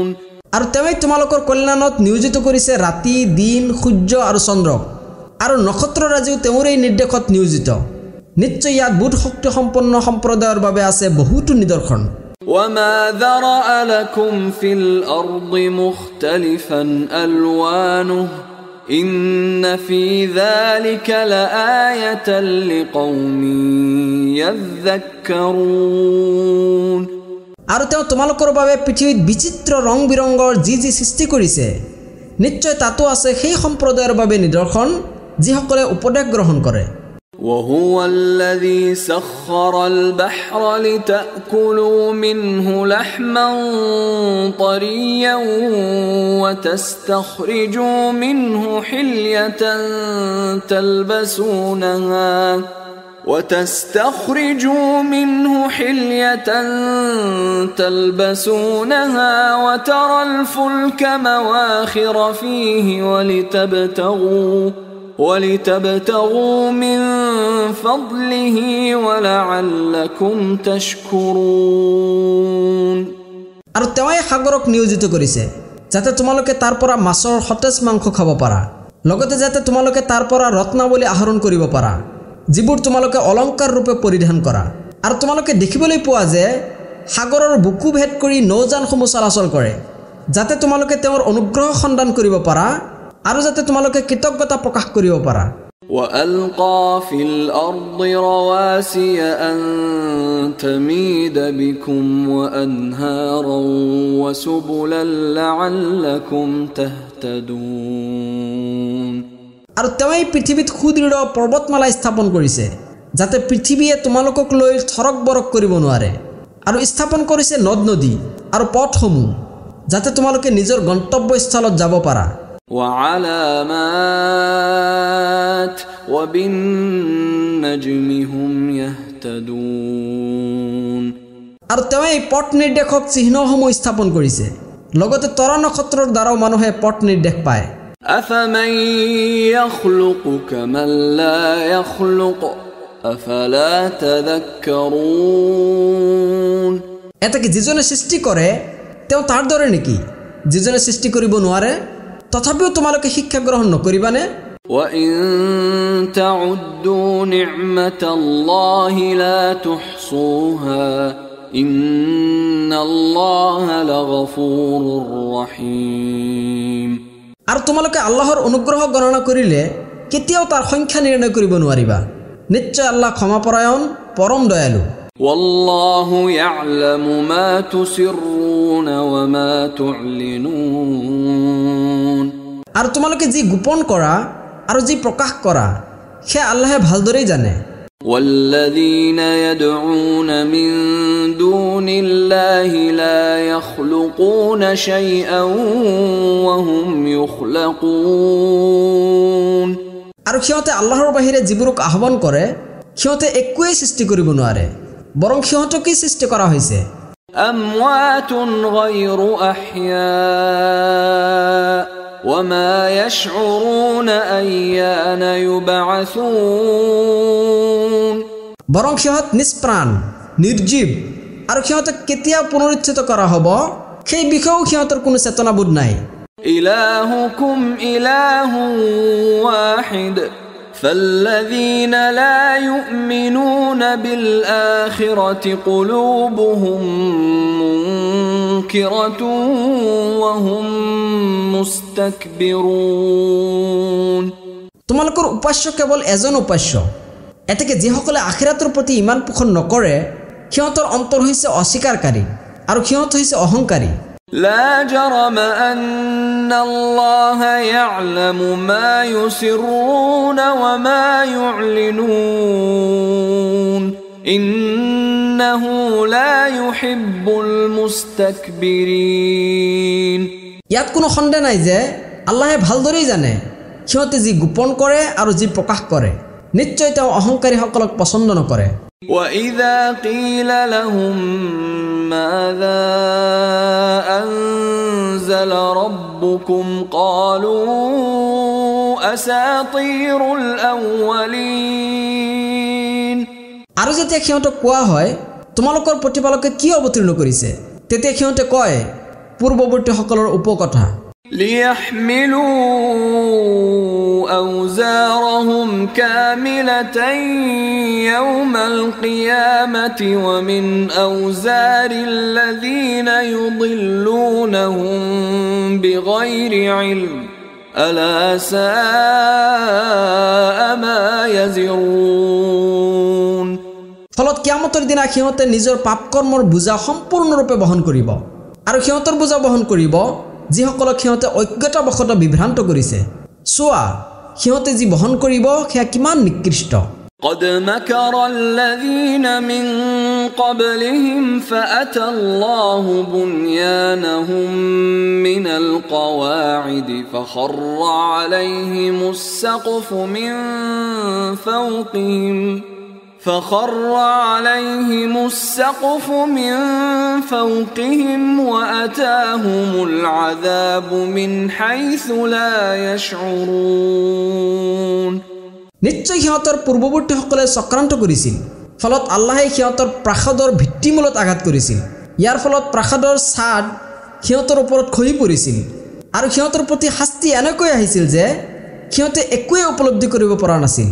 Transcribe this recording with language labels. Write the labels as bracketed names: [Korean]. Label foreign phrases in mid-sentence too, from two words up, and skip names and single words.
[Assamese] আৰু তেওঁই তোমালোকৰ কল্যাণত নিয়োজিত কৰিছে ৰাতি, দিন, সূৰ্য আৰু চন্দ্ৰক, আৰু নক্ষত্ৰৰাজিও তেওঁৰেই নিৰ্দেশত নিয়োজিত। নিশ্চয় ইয়াত বুধ শক্তি সম্পন্ন সম্প্ৰদায়ৰ বাবে আছে বহুতো নিদৰ্শন। [Arabic] وما ذرأ لكم في الأرض مختلفا ألوانه إن في ذلك لآية لقوم يذكرون [Assamese] আৰু তেওঁ তোমালোকৰ বাবে পৃথিৱীত বিচিত্ৰ ৰং বিৰঙৰ যি সৃষ্টি কৰিছে, নিশ্চয় তাতো আছে সেই সম্প্ৰদায়ৰ বাবে নিদৰ্শন যিসকলে উপদেশ গ্ৰহণ কৰে। [Arabic] وهو الذي سخر البحر لتأكلوا منه لحما طريا وتستخرجوا منه حلية تلبسونها وترى الفلك مواخر فيه ولتبتغوا من فضله ولعلكم تشكرون [Assamese] আৰু তেওঁই সাগৰক নিয়োজিত কৰিছে যাতে তোমালোকে তাৰ পৰা মাছৰ সতেজ মাংস খাব পাৰা, লগতে যাতে তোমালোকে তাৰ পৰা ৰত্নাৱলী আহৰণ কৰিব পাৰা যিবোৰ তোমালোকে অলংকাৰ ৰূপে পৰিধান কৰা। আৰু তোমালোকে দেখিবলৈ পোৱা যে সাগৰৰ বুকু ভেদ কৰি নৌযানসমূহ চলাচল কৰে যাতে তোমালোকে তেওঁৰ অনুগ্ৰহ সন্ধান কৰিব পাৰা আৰু যাতে তোমালোকে কৃতজ্ঞতা প্ৰকাশ কৰিব পাৰা। [Arabic] وألقى في الأرض رواسي أن تميد بكم وأنهارا وسبلا لعلكم تهتدون [Assamese] আৰু তেওঁই পৃথিৱীত সুদৃঢ় পৰ্বতমালা স্থাপন কৰিছে যাতে পৃথিৱীয়ে তোমালোকক লৈ থৰক বৰক কৰিব নোৱাৰে, আৰু স্থাপন কৰিছে নদ নদী আৰু পথসমূহ যাতে তোমালোকে নিজৰ গন্তব্যস্থলত যাব পাৰা। [Arabic] وعلامات وبالنجم هم يهتدون [Assamese] আৰু তেওঁই পথ নিৰ্দেশক চিহ্নসমূহ স্থাপন কৰিছে, লগতে তৰা নক্ষত্ৰৰ দ্বাৰাও মানুহে পথ নিৰ্দেশ পায়। [Arabic] أفمن يخلق كمن لا يخلق أفلا تذكرون [Assamese] এটা কি যিজনে সৃষ্টি কৰে তেওঁ তাৰ দৰে নেকি যিজনে সৃষ্টি কৰিব নোৱাৰে? তথাপিও তোমালোকে শিক্ষা গ্ৰহণ নকৰিবানে? [Arabic] وإن تعدوا نعمة الله لا تحصوها إن الله لغفور رحيم [Assamese] আৰু তোমালোকে আল্লাহৰ অনুগ্ৰহ গণনা কৰিলে কেতিয়াও তাৰ সংখ্যা নিৰ্ণয় কৰিব নোৱাৰিবা। নিশ্চয় আল্লাহ ক্ষমাপৰায়ণ, পৰম দয়ালু। [Arabic] والله يعلم ما تسرون وما تعلنون [Assamese] আৰু তোমালোকে যি গোপন কৰা আৰু যি প্ৰকাশ কৰা সে আল্লাহে ভালদৰেই জানে। [Arabic] والذين يدعون من دون الله لا يخلقون شيئا وهم يخلقون [Assamese] আৰু সিহঁতে আল্লাহৰ বাহিৰে যিবোৰক আহ্বান কৰে সিহঁতে একোৱেই সৃষ্টি কৰিব নোৱাৰে, বৰং সিহঁতকেই সৃষ্টি কৰা হৈছে। [Arabic] أموات غير أحياء وما يشعرون أيان يبعثون [Assamese] বৰং সিহঁত নিষ্প্ৰাণ, নিৰ্জীৱ, আৰু সিহঁতক কেতিয়া পুনৰুত্থিত কৰা হ'ব সেই বিষয়েও সিহঁতৰ কোনো চেতনাবোধ নাই। [Arabic] إلهكم إله واحد فالذين لا يؤمنون بالآخرة قلوبهم منكرة وهم مستكبرون [Assamese] তোমালোকৰ উপাস্য কেৱল এজন উপাস্য, এতেকে যিসকলে আখিৰাতৰ প্ৰতি ইমান পোষণ নকৰে সিহঁতৰ অন্তৰ হৈছে অস্বীকাৰকাৰী আৰু সিহঁত হৈছে অহংকাৰী। [Arabic] لا جرم أن الله يعلم ما يسرون وما يعلنون إنه لا يحب المستكبرين. [Assamese] ইয়াত কোনো সন্দেহ নাই যে আল্লাহে ভালদৰেই জানে সিহঁতে যি গোপন কৰে আৰু যি প্ৰকাশ কৰে। নিশ্চয় তেওঁ অহংকাৰীসকলক পছন্দ নকৰে। [Arabic] وإذا قيل لهم ماذا أنزل ربكم قالوا أساطير الأولين. [Assamese] আৰু যেতিয়া সিহঁতক কোৱা হয় তোমালোকৰ প্ৰতিপালকে কি অৱতীৰ্ণ কৰিছে, তেতিয়া সিহঁতে কয় পূৰ্বৱৰ্তীসকলৰ উপকথা। [Arabic] ليحملوا أوزارهم كاملة يوم القيامة ومن أوزار الذين يضلونهم بغير علم ألا ساء ما يزرون. [Assamese] ফলত কিয়ামতৰ দিনা সিহঁতে নিজৰ পাপ কৰ্মৰ বোজা সম্পূৰ্ণৰূপে বহন কৰিব আৰু সিহঁতৰ বোজা বহন কৰিব যিসকলক সিহঁতে অজ্ঞতাবশতঃ বিভ্ৰান্ত কৰিছে। চোৱা সিহঁতে যি বহন কৰিব সেয়া কিমান নিকৃষ্ট। [Arabic] قد مكر الذين من قبلهم فأتى الله بنيانهم من القواعد فخر عليهم السقف من فوقهم وأتاهم العذاب من حيث لا يشعرون. [Assamese] নিশ্চয় সিহঁতৰ পূৰ্বৱৰ্তীসকলে চক্ৰান্ত কৰিছিল, ফলত আল্লাহে সিহঁতৰ প্ৰাসাদৰ ভিত্তিমূলত আঘাত কৰিছিল। ইয়াৰ ফলত প্ৰাসাদৰ ছাদ সিহঁতৰ ওপৰত খহি পৰিছিল আৰু সিহঁতৰ প্ৰতি শাস্তি এনেকৈ আহিছিল যে সিহঁতে একোৱে উপলব্ধি কৰিব পৰা নাছিল।